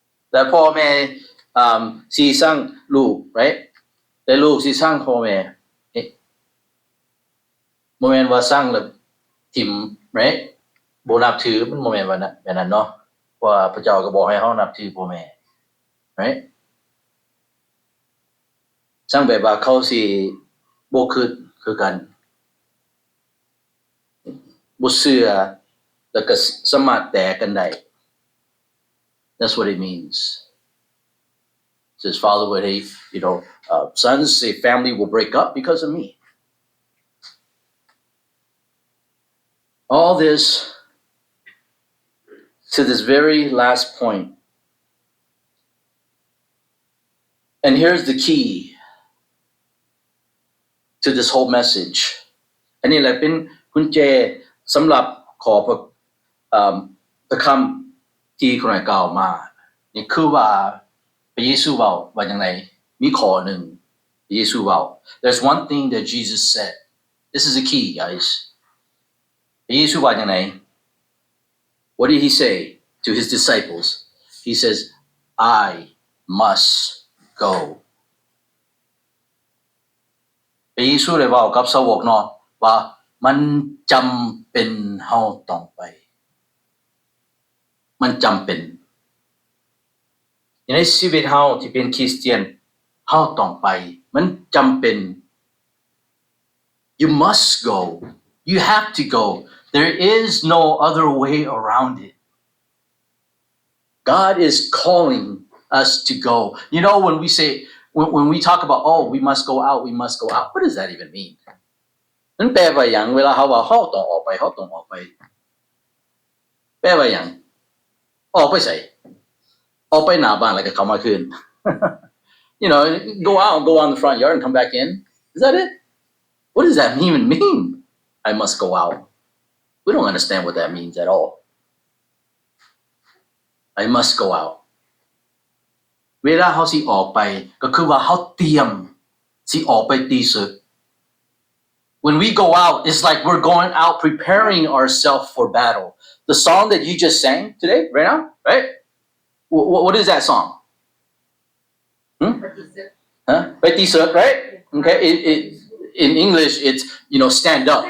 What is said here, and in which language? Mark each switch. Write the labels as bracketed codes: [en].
[tts] แต่พ่อแม่สิสร้างลูก right แต่ลูกสิสร้างพ่อแม่บ่แม่นว่าสร้างแล้วทิ่ม right บ่นับถือมันบ่แม่นว่าแบบนั้นเนาะเพราะว่าพระเจ้าก็บอกให้เฮานับถือพ่อแม่ right สร้างแบบว่าเขาสิบ่คือกันบ่เชื่อแล้วก็สามารถแตกกันได้ [en] That's what it means. It says, Father, would hate, you know, sons say family will break up because of me. All this to this very last point. And here's the key to this whole message. [tts] อันนี้แหละเป็นกุญแจสำหรับขอพระคำที่คนไหนกล่าวมานี่คือว่าพระเยซูเว้าว่าจังไดมีข้อหนึ่งพระเยซูเว้า [en] There's one thing that Jesus said. This is the key, guys. [tts] พระเยซูว่าจังได [en] What did he say to his disciples? He says, I must go. [tts] พระเยซูได้เว้ากับสาวกเนาะว่ามันจำเป็นเฮาต้องไปมันจำเป็นในชีวิตเฮาที่เป็นคริสเตียนเฮาต้องไปมันจำเป็น [en] You must go. You have to go. There is no other way around it. God is calling us to go. You know, when we say, when we talk about, oh, we must go out, we must go out. What does that even mean? [tts] นั่นแปลว่าอย่างเวลาเขาว่าเขาต้องออกไปแปลว่าอย่างออกไปใส่ออกไปหน้าบ้านแล้วก็เข้ามาคืน [en] you know go out and go on the front yard and come back in is that it what does that even mean I must go out we don't understand what that means at all I must go out [tts] เวลาเขาสิออกไปก็คือว่าเขาเตรียมสิออกไปตีศึก [en] When we go out, it's like we're going out preparing ourselves for battle. The song that you just sang today, right now, right? What is that song? Betty Sir, right? Okay, it in English it's, stand up.